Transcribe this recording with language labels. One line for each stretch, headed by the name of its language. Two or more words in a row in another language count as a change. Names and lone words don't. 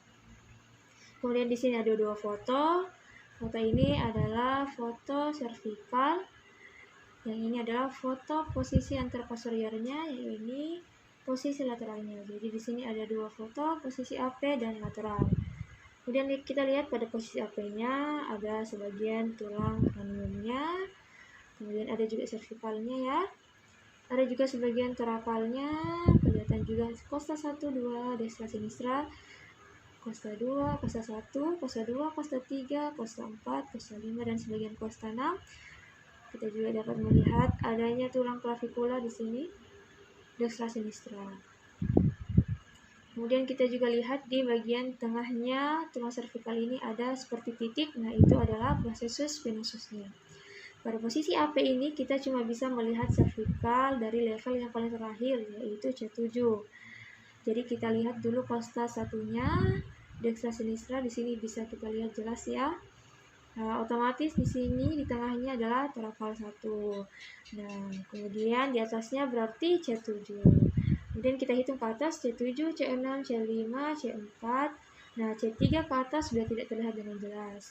Indonesian: Kemudian di sini ada 2 foto. Foto ini adalah foto servikal, yang ini adalah foto posisi anteroposteriornya, yang ini posisi lateralnya. Jadi di sini ada 2 foto, posisi AP dan lateral. Kemudian kita lihat pada posisi AP-nya ada sebagian tulang kraniumnya, kemudian ada juga cervicalnya ya, ada juga sebagian toracalnya, kelihatan juga costa 1, 2,
Latin: destra sinistra,
Indonesian: costa 2, costa 1, costa 2, costa 3, costa 4, costa 5, dan sebagian costa 6. Kita juga dapat melihat adanya tulang clavikula di sini,
Latin: destra sinistra.
Indonesian: Kemudian kita juga lihat di bagian tengahnya tulang servikal ini ada seperti titik, nah itu adalah
Latin: processus venosusnya.
Indonesian: Pada posisi AP ini kita cuma bisa melihat servikal dari level yang paling terakhir, yaitu C7. Jadi kita lihat dulu costa satunya,
Latin: destra sinistra,
Indonesian: di sini bisa kita lihat jelas ya. Nah, otomatis di sini di tengahnya adalah torakal 1. Nah, kemudian di atasnya berarti C7. Kemudian kita hitung ke atas C7, C6, C5, C4. Nah, C3 ke atas sudah tidak terlihat dengan jelas.